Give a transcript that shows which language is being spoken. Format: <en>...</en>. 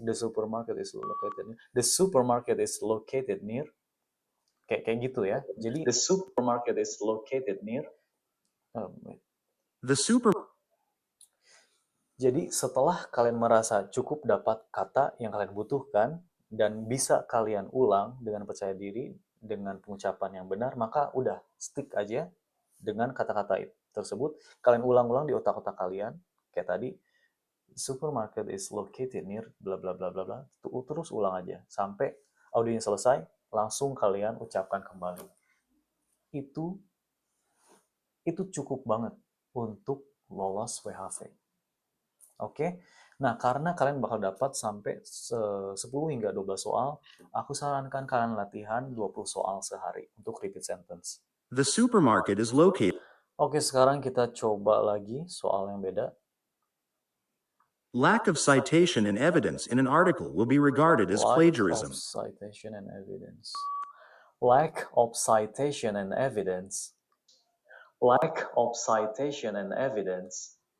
<en>The supermarket is located near. The supermarket is located near.</en> <id>Kayak gitu ya. Jadi</id> <en>the supermarket is located near. The super</en> <id>Jadi setelah kalian merasa cukup dapat kata yang kalian butuhkan dan bisa kalian ulang dengan percaya diri dengan pengucapan yang benar, maka udah stick aja dengan kata-kata tersebut. Kalian ulang-ulang di otak-otak kalian kayak tadi.</id> <en>Supermarket is located near bla bla bla bla bla.</en> <id>Terus ulang aja sampai audionya selesai, langsung kalian ucapkan kembali. Itu cukup banget untuk lolos WHV. Oke. Nah, karena kalian bakal dapat sampai 10 hingga 12 soal, aku sarankan kalian latihan 20 soal sehari untuk repeat sentence.</id> <en>The supermarket is located.</en> <id>Oke, sekarang kita coba lagi soal yang beda.</id> <en>Lack of citation and evidence in an article will be regarded as Lack plagiarism. of citation and evidence. Lack of citation and evidence. Lack of citation and evidence.</en>